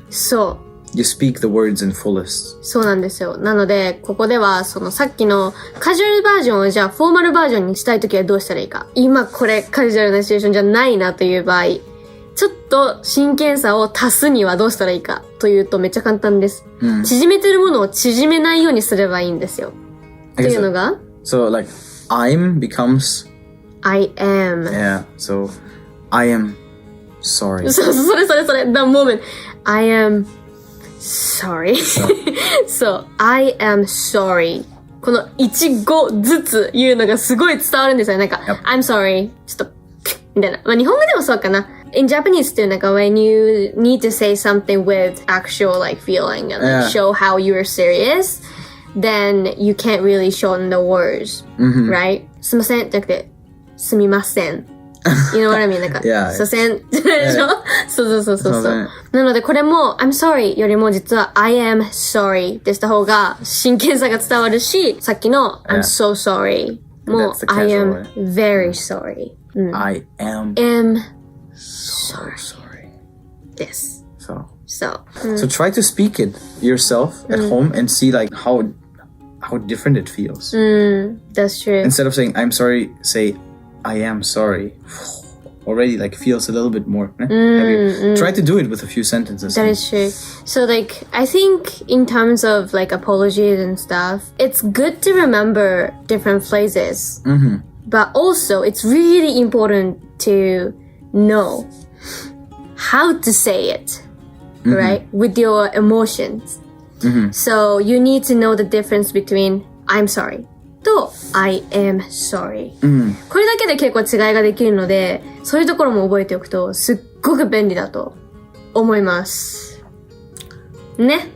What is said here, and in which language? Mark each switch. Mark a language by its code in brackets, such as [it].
[ja] そう。 [en] You speak the words in fullest. [ja] そうなんですよ。なので、ここでは、そのさっきのカジュアルバージョンをじゃあフォーマルバージョンにしたいときはどうしたらいいか。今これカジュアルなシチュエーションじゃないなという場合、ちょっと真剣さを足すにはどうしたらいいかというとめっちゃ簡単です。縮めてるものを縮めないようにすればいいんですよ。っていうのが [en] So like, I'm becomes... I am. Yeah, so I am sorry. それ。The moment. I am sorry. そう。 I am sorry. [ja] この一語ずつ言うのがすごい伝わるんですよ。 [en] なんか、I'm sorry. [ja] ちょっと、みたいな。まあ日本語でもそうかな。 [en] In Japanese っていうなんか when you need to say something with actual like feeling and like, show how you're serious, then you can't really shorten the words, right? [ja] すみませんじゃなくて、すみません。 [en] You know what I mean? [ja] なんか、すみません。でしょ？そう。なのでこれも I'm sorry よりも実は I am sorry でした方が真剣さが伝わるし、さっきの I'm so sorry も [en] I am very sorry. I am so sorry. [ja] です。 [en] So try to speak it yourself at home and see like how different it feels. That's true. Instead of saying I'm sorry, say I am sorry. Already like feels a little bit more heavier. Try to do it with a few sentences. That is true. So like I think in terms of like apologies and stuff, it's good to remember different phrases. But also it's really important to know how to say it, right? With your emotions. So you need to know the difference between I'm sorry と I am sorry. [ja] これだけで結構違いができるので、そういうところも覚えておくとすっごく便利だと思います。ね。